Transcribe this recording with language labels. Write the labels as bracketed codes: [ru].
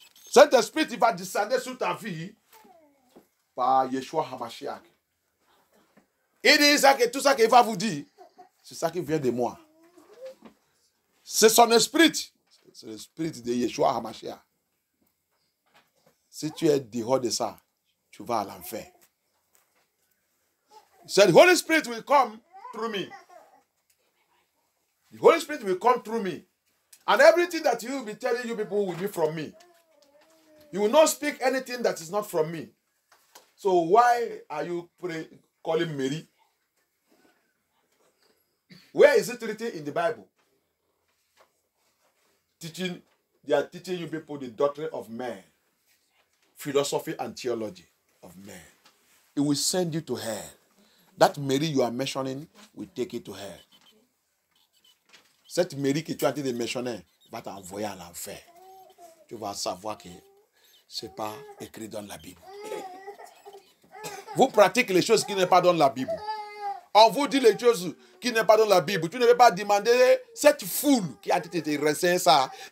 [fr] Cet esprit, il va descendre sur ta vie par Yeshua HaMashiach. Il dit ça, que tout ça qu'il va vous dire, c'est ça qui vient de moi. C'est son esprit. C'est l'esprit de Yeshua HaMashiach. Si tu es dehors de ça, tu vas à l'enfer. [en] He said, the Holy Spirit will come through me. The Holy Spirit will come through me. And everything that you will be telling you people will be from me. You will not speak anything that is not from me. So why are you calling Mary? Where is it written in the Bible? They are teaching you people the doctrine of man, philosophy and theology of man. It will send you to hell. That Mary you are mentioning will take you to hell. [fr] Cette Mary que tu es en train de mentionner va t'envoyer à l'enfer. Tu vas savoir que ce n'est pas écrit dans la Bible. Vous pratiquez les choses qui ne sont pas dans la Bible. On vous dit les choses qui ne sont pas dans la Bible. Tu ne veux pas demander cette foule qui a été renseigner ça.